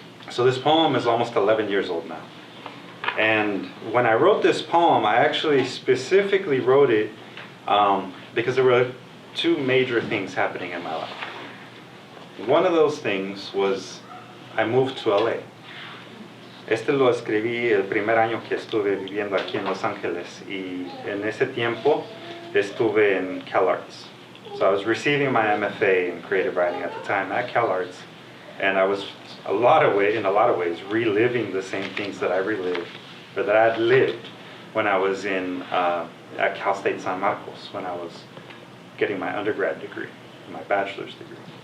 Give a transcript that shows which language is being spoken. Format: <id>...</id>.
<en>So this poem is almost 11 years old now. And when I wrote this poem, I actually specifically wrote it because there were two major things happening in my life. One of those things was I moved to LA.</en> <es>Este lo escribí el primer año que estuve viviendo aquí en Los Ángeles, y en ese tiempo estuve en CalArts.</es> <en>So I was receiving my MFA in creative writing at the time at CalArts, and I was in a lot of ways reliving the same things that I relived, or that I had lived when I was at Cal State San Marcos, when I was getting my undergrad degree, my bachelor's degree.</en>